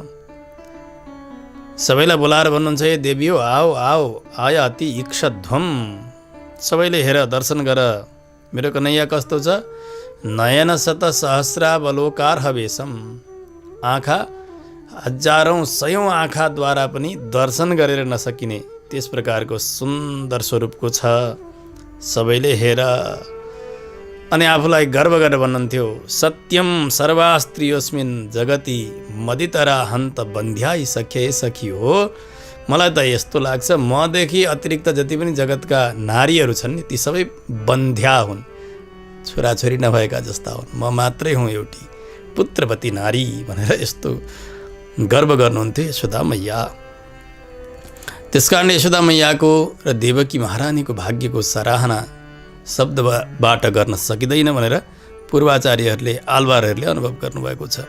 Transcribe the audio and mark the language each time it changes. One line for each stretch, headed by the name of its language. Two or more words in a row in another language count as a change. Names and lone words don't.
Nepali: सबैलाई बोलाएर भन्नुहुन्छ, हे देवी हो,
Hindi: आओ आओ
Sanskrit: आयाति इक्षध्वम,
Nepali: सबैले हेर दर्शन गर, मेरो कन्हैया कस्तो छ,
Sanskrit: नयन शत सहस्रावलोकार्हवेशम,
Nepali: आँखा हजारौँ सयौँ आँखाद्वारा पनि दर्शन गरेर नसकिने त्यस प्रकारको सुन्दर स्वरूपको छ। सबैले हेर अनि आफूलाई गर्व गरेर भन्नुहुन्थ्यो,
Sanskrit: सत्यम सर्वास्त्रियोस्मिन् जगति मदितरा हन्त बन्ध्या हि सख्य।
Nepali: सखी हो, मलाई त यस्तो लाग्छ मदेखि अतिरिक्त जति पनि जगतका नारीहरू छन् नि ती सबै बन्ध्या हुन्, छोराछोरी नभएका जस्ता हुन्, म मात्रै हुँ एउटी पुत्रवती नारी भनेर यस्तो गर्व गर्नुहुन्थ्यो यशोदा मैया। त्यसकारण यशोदा मैयाको र देवकी महारानीको भाग्यको सराहना शब्दबाट गर्न सकिँदैन भनेर पूर्वाचार्यहरूले आलवारहरूले अनुभव गर्नुभएको छ।